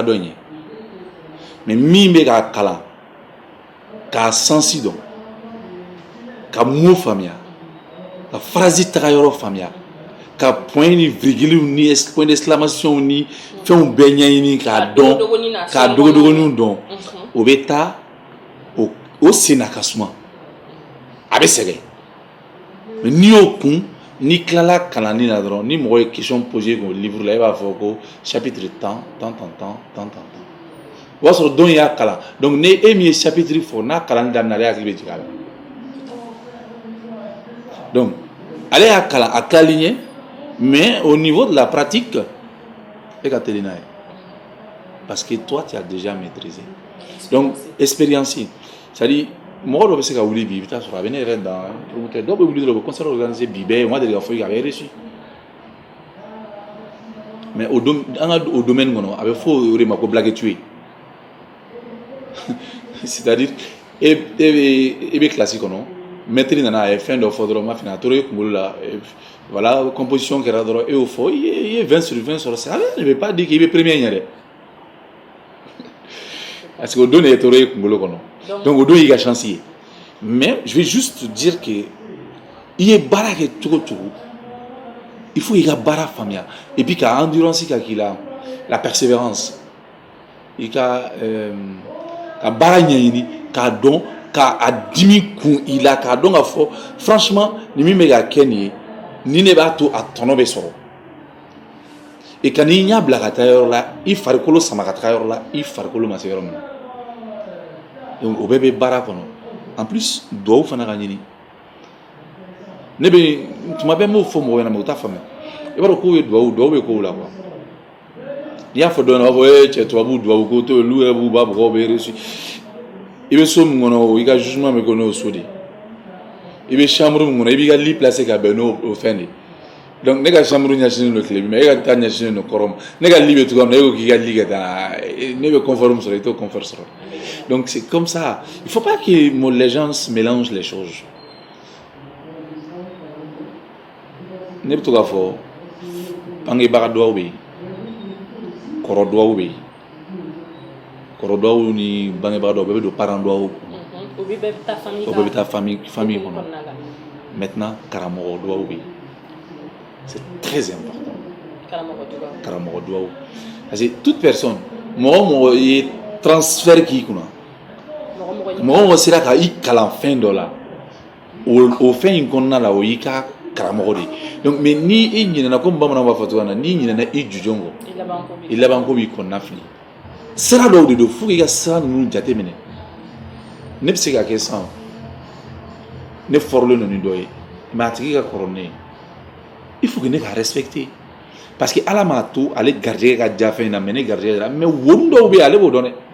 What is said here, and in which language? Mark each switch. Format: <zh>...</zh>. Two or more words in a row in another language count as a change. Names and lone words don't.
<bm>dɔ in ye mais min bɛ k'a kalan k'a sensi dɔn ka mots faamuya ka phrase taga yɔrɔ faamuya ka point ni virgule ni</bm> <fr>point d'exclamation</fr> <bm>ni fɛnw bɛɛ ɲɛɲini k'a dɔn k'a dogodogoniw dɔn o bɛ taa o sen na ka suma a bɛ sɛgɛn mais n'i y'o kun n'i tilala kalanni na dɔrɔn ni mɔgɔ ye</bm> <fr>question posé</fr> <bm>k'o livre la e b'a fɔ ko</bm> <fr>chapitre tant</fr> <bm>o b'a sɔrɔ dɔn y'a kalan donc ni e min ye chapitre fɔ n'a kalanni daminɛ ale hakili bɛ jigin a la donc ale y'a kalan a tilali ɲɛ</bm> <fr>mais au niveau de la pratique</fr> <bm>e ka teli n'a ye</bm> <fr>parce que toi tu as déjà maîtrisé donc expérience c'est-à-dire</fr> <bm>mɔgɔ dɔ bɛ se ka wuli bi i bɛ taa sɔrɔ a bɛ ne yɛrɛ dan promoteur dɔw bɛ wuli dɔrɔn u bɛ</bm> <fr>concert organiser</fr> <bm>bi bɛɛ</bm> <fr>on va</fr> <bm>deli ka fɔ a bɛ reçu mais an ka o domaine kɔnɔ a bɛ fɔ o de ma ko</bm> <fr>blague tuer c'est-à-dire</fr> <bm>e bɛ classe kɔnɔ maître nana a ye fɛn dɔ fɔ dɔrɔn ma fini a tora e kunkolo la</bm> <fr>voilà composition</fr> <bm>kɛra dɔrɔn e y'o fɔ i ye 20 sur 20 sɔrɔ</bm> <fr>ça ne veut pas dire</fr> <bm>k'i bɛ premier ɲɛ dɛ</bm> <fr>parce que</fr> <bm>o don de ye tora e kunkolo kɔnɔ donc o don y'i ka chance ye</bm> <fr>mais je vais juste dire que</fr> <bm>i ye baara kɛ cogo o cogo</bm> <fr>il faut</fr> <bm>i ka baara faamuya</bm> <fr>et puis</fr> <bm>ka endurance ka k'i la</bm> <fr>la persévérance</fr> <bm>i ka baara ɲɛɲini k'a dɔn k'a dimi kun i la k'a dɔn k'a fɔ franchement ni min bɛ ka kɛ nin ye ni ne b'a to a tɔnɔ bɛ sɔrɔ et ka n'i ɲɛ bila ka taa yɔrɔ la i farikolo sama ka taga yɔrɔ la i farikolo ma se yɔrɔ min na donc o bɛɛ bɛ baara kɔnɔ</bm> <fr>en plus</fr> <bm>duwawu fana ka ɲini ne bɛ tuma bɛɛ n b'o fɔ mɔgɔw ɲɛna mais u t'a faamuya i b'a dɔn k'o ye duwawu bɛ k'o la quoi n'i y'a fɔ dɔw ɲɛna u b'a fɔ cɛ tubabu duwawu ko to yen olu yɛrɛ b'u ba mɔgɔw bɛ reçu i bɛ so min kɔnɔ i ka jugement bɛ kɛ n'o so de i bɛ chambre min kɔnɔ i b'i ka</bm> <fr>lit placer</fr> <bm>ka bɛn n'o fɛn de donc ne ka chambre ɲɛsinnen don tile mais e ka taa ɲɛsinnen don kɔrɔ ma ne ka lit bɛ cogoya min na e ko k'i ka lit kɛ tan ne bɛ confort min sɔrɔ i t'o confort sɔrɔ</bm> <fr>donc c'est comme ça il faut pas que les gens mélangent les choses</fr> <bm>ne bɛ to k'a fɔ bangebaga duwawu bɛ yen kɔrɔ duwawu bɛ yen kɔrɔ duwawu ni bangebaga dɔw bɛɛ bɛ don parent duwawu o bɛɛ bɛ taa famille kɔnɔ maintenant karamɔgɔ duwawu bɛ yen</bm> <fr>c'est très important</fr> <bm>karamɔgɔ duwawu</bm> <fr>parce que toute personne</fr> <bm>mɔgɔ ye transfert k'i kunna mɔgɔ sera ka i kalan fɛn dɔ la o fɛn in kɔnɔna la o y'i ka karamɔgɔ de ye</bm> <fr>donc mais</fr> <bm>ni i ɲinɛna comme bamananw b'a fɔ cogoya min na n'i ɲinɛna i jujɔn kɔ i labanko b'i kɔnɔna fili sira dɔw de don fo k'i ka sira ninnu jate minɛ ne bɛ se ka kɛ sisan ne fɔrɔlen don ni dɔ ye mais a tigi ka kɔrɔ ne ye</bm> <fr>il faut que</fr> <bm>ne ka respecter</bm> <fr>parce que</fr> <bm>ala m'a to ale garijɛgɛ ka diya fɛn in na mais ne garijɛgɛ la mais wonu dɔw bɛ yen ale b'o dɔn dɛ</bm>